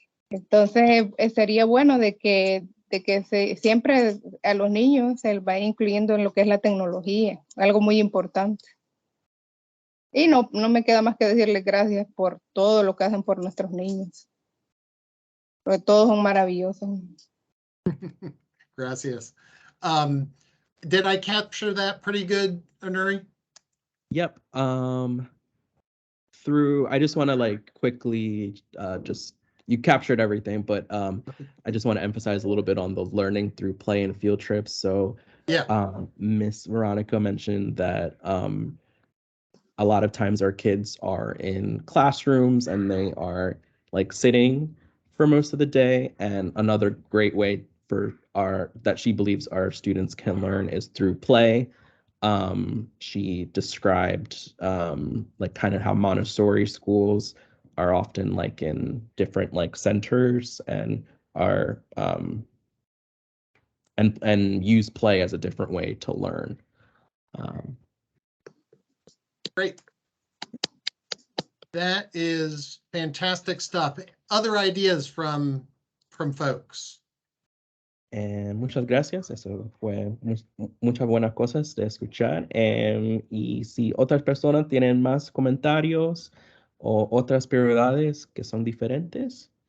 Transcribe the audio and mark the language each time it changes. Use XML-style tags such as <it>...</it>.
<es>Entonces, sería bueno de que siempre a los niños se les vaya incluyendo en lo que es la tecnología, algo muy importante. Y no me queda más que decirles gracias por todo lo que hacen por nuestros niños, porque todos son maravillosos. Gracias.</es> <en>Did I capture that pretty good, Anuri? Yep. I just want to like quickly you captured everything, but I just want to emphasize a little bit on the learning through play and field trips. So Yeah. Miss Veronica mentioned that a lot of times our kids are in classrooms and they are like sitting for most of the day. And another great way that she believes our students can learn is through play. She described like kind of how Montessori schools are often like in different like centers and are and use play as a different way to learn. Great. That is fantastic stuff. Other ideas from folks?</en> <es>Muchas gracias, eso fue muchas buenas cosas de escuchar. Y si otras personas tienen más comentarios o otras prioridades que son diferentes.</es>